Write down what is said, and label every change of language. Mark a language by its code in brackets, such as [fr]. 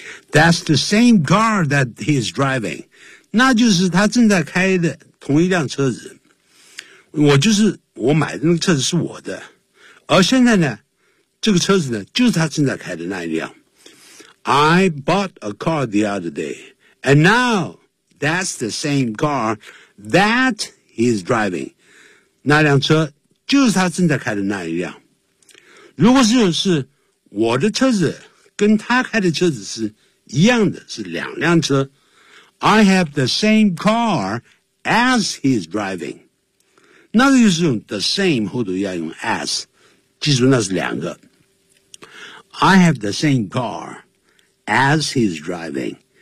[en] That's the same car that he is driving. [zh] 那就是他正在开的同一辆车子。我买的那个车子是我的。而现在呢，这个车子呢，就是他正在开的那一辆。 [en] I bought a car the other day, and now that's the same car that he is driving. [zh] 那辆车就是他正在开的那一辆。如果是我的车子跟他开的车子是一样的，是两辆车。 [en] I have the same car as he is driving. [zh] 那就是用 the same, 后头要用 as, 记住那是两个。 [en] I have the same car as he is driving.